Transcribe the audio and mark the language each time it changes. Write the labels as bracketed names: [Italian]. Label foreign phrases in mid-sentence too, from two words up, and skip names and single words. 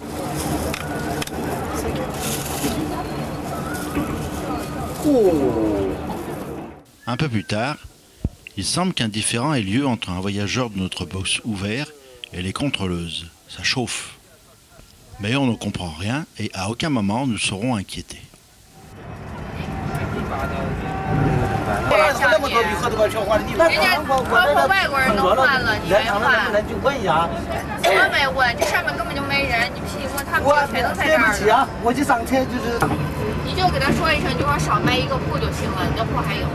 [French] Un peu plus tard, il semble qu'un différend ait lieu entre un voyageur de notre box ouvert et les contrôleuses. Ça chauffe. Mais on ne comprend rien et à aucun moment nous serons inquiétés. [Chinese] 那么多旅客都把票换了，你们包括外国人都换了，你没换？就问一下。怎么没问？这上面根本就没人，你不信问他们全都在这儿。对不起啊，我就上车就是。你就给他说一声，就说少卖一个铺就行了，你的铺还有。